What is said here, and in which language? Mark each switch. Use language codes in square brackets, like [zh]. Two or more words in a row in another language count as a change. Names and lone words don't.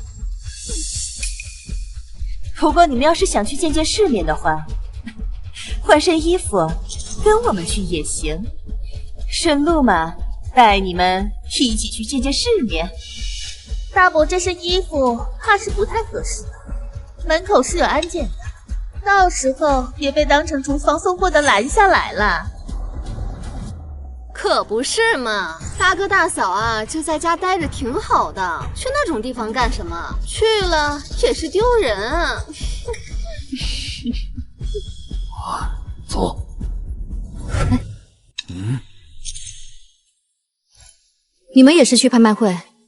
[zh] 不過你們要是想去見見世面的話，換身衣服跟我們去也行，順路嘛，帶你們一起去見見世面。大伯這身衣服怕是不太合適，門口是有安檢的，到時候別被當成廚房送貨的攔下來了。可不是嘛，大哥大嫂啊，就在家待着挺好的，去那種地方幹什麼？去了也是丟人啊。走。你们也是去拍賣會？